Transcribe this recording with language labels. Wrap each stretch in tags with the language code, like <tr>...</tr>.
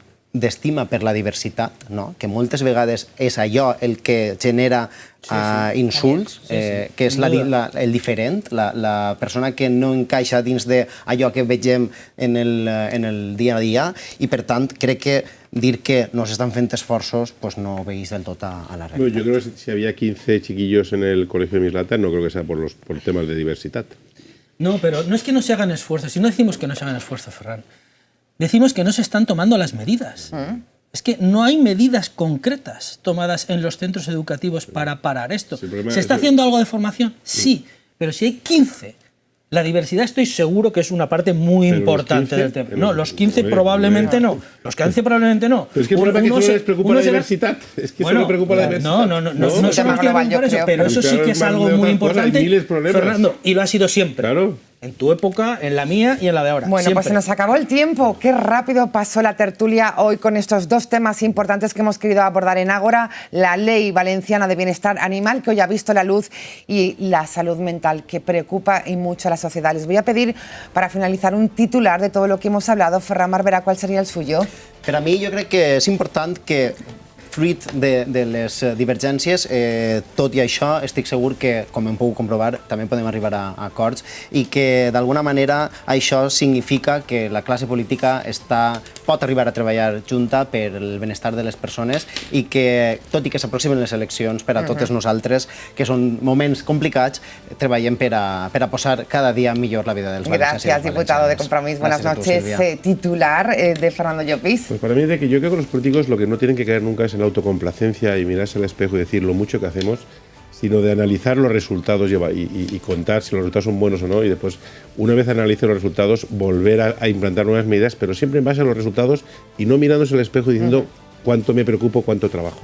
<ca>d'estima per la diversitat, que moltes vegades és allò el que genera insults, que és el diferent, la persona que no encaixa dins d'allò que vegem en el dia a dia, i per tant crec que dir que no s'estan fent esforços no veis del tot a la realitat.</ca> <es>Yo creo que si había 15 chiquillos en el colegio de Mislata, no creo que sea por temas de diversidad. No, pero no es que no se hagan esfuerzos, si no decimos que no se hagan esfuerzos, Ferran. Decimos que no se están tomando las medidas. Es que no hay medidas concretas tomadas en los centros educativos para parar esto. ¿Se está haciendo algo de formación? Sí, pero si hay 15, la diversidad estoy seguro que es una parte muy importante del tema. No, los 15 probablemente no. Los 15 probablemente no. Pero es que el problema es que solo les preocupa la diversidad. Es que solo preocupa la diversidad. No se me preocupa eso, pero eso sí que es algo muy importante, Fernando, y lo ha sido siempre. Claro. En tu época, en la mía y en la de ahora. Bueno, siempre. Pues se nos acabó el tiempo. Qué rápido pasó la tertulia hoy con estos dos temas importantes que hemos querido abordar en Ágora: la Ley Valenciana de Bienestar Animal, que hoy ha visto la luz, y la salud mental, que preocupa y mucho a la sociedad. Les voy a pedir, para finalizar, un titular de todo lo que hemos hablado. Ferran Barberà, ¿cuál sería el suyo?</es> <ca>Per a mi jo crec que és important que, fruit de les divergències, tot i això, estic segur que, com hem pogut comprovar, també podem arribar a acords, i que d'alguna manera això significa que la classe política pot arribar a treballar junta per el benestar de les persones, i que, tot i que s'aproximen les eleccions per a totes nosaltres, que són moments complicats, treballem per a posar cada dia millor la vida dels valencians.</ca> <es>Gracias, diputado de Compromís. Buenas noches. Titular de Fernando Llopis. Pues para mí, de que yo creo que los políticos lo que no tienen que caer nunca es en la autocomplacencia y mirarse al espejo y decir lo mucho que hacemos, sino de analizar los resultados y contar si los resultados son buenos o no, y después, una vez analice los resultados, volver a implantar nuevas medidas, pero siempre en base a los resultados y no mirándose al espejo y diciendo cuánto me preocupo, cuánto trabajo.</es>